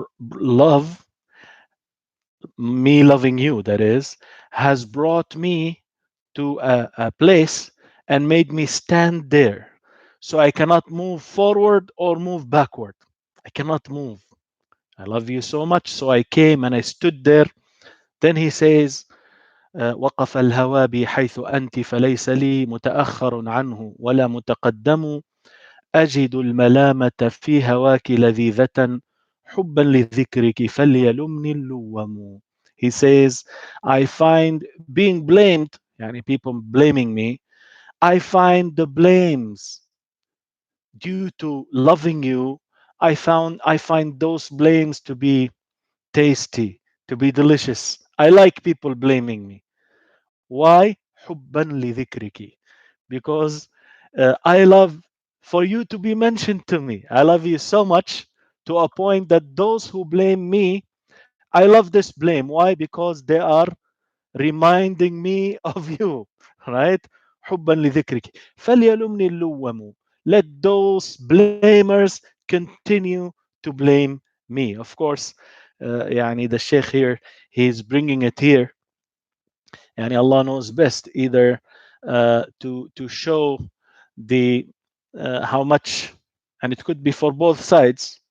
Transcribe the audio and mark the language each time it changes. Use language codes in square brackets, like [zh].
[en] Love, me loving you, that is, has brought me to a place and made me stand there. So I cannot move forward or move backward. I cannot move. I love you so much. So I came and I stood there. Then he says, [ar] وقف الهوى بي حيث أنت فليس لي متأخر عنه ولا متقدم أجد الملامة في هواك لذيذة حبا لذكرك فليلمني اللوم. [en] He says, I find being blamed, يعني people blaming me, I find the blames due to loving you. I find those blames to be tasty, to be delicious. I like people blaming me. Why? [ar] حبا لذكرك. [en] Because I love for you to be mentioned to me. I love you so much to a point that those who blame me, I love this blame. Why? Because they are reminding me of you, right? [ar] حبا لذكرك فليلمني اللوم. [en] Let those blamers continue to blame me. Of course, يعني the sheikh here, he's bringing it here. Yani Allah knows best, either to show the how much, and it could be for both sides.